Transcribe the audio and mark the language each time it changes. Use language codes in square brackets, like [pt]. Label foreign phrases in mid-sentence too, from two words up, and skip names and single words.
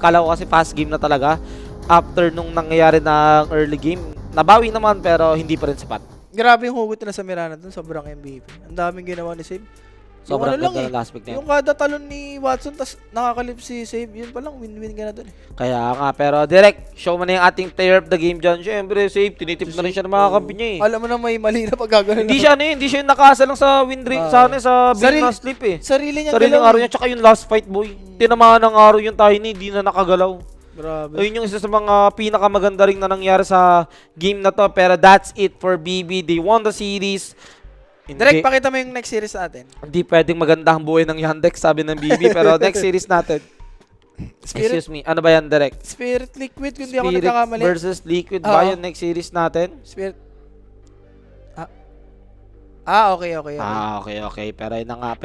[tl] Kala ko kasi [en] fast game [tl] na talaga. After nung nangyayari ng [en] early game, [tl] nabawi naman pero hindi pa rin sapat. Grabe yung hugot nila sa Mirana dun, sobrang MVP. Ang daming ginawa ni Save. Sobrang Yung ano ganda ng [en] last pick [tl] na yun. Yung kada talon ni Watson, tas nakakalip si Save, yun pa lang, win-win ka na dun eh. Kaya nga, pero direct, show mo na yung ating [en] player of the game [tl] dyan. Siyempre, Save, tinitip na rin siya ng mga kampi niya eh. Alam mo na may mali na pag Hindi siya ano eh, hindi siya yung nakasa lang sa [en] win rate, [tl] sa big Sarili- na slip eh. Sarili niya Sariling galaw araw eh. niya, tsaka yung [en] last fight boy. [tl] Tinamaan ng araw yung Tiny, hindi na nakagalaw. Grabe. Ayun yung isa sa mga pinakamaganda rin na nangyari sa game na to. [en] Pero that's it for BB. They won the series. [tl] Direct, pakita mo yung [en] next series [tl] natin. Hindi pwedeng maganda ang buhay ng Yandex, sabi ng BB. Pero [en] next series [tl] natin. Excuse me. Ano ba yan, Direct? Spirit Liquid, kung di ako Spirit nagkakamali. versus Liquid ba Oo. yung next series natin? Spirit. Okay. Okay. Pero yun na nga.